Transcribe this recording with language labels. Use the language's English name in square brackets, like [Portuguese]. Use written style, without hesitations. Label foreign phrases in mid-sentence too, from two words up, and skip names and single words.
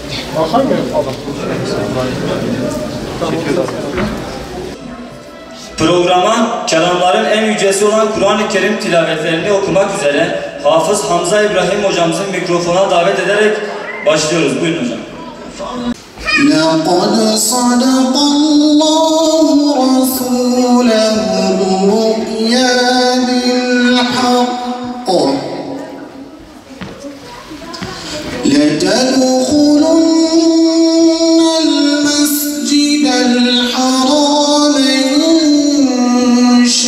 [Turkish] Programa kelamların en yücesi olan Kur'an-ı Kerim tilavetlerini okumak üzere Hafız Hamza İbrahim hocamızın mikrofona davet ederek başlıyoruz. Buyurun hocam. [Arabic] لَقَدْ صَدَقَ اللّٰهُ رَسُولَهُ الرُّؤْيَا بِالْحَقِّ لَتَدْخُلُنَّ الْمَسْجِدَ الْحَرَامَ إِنْ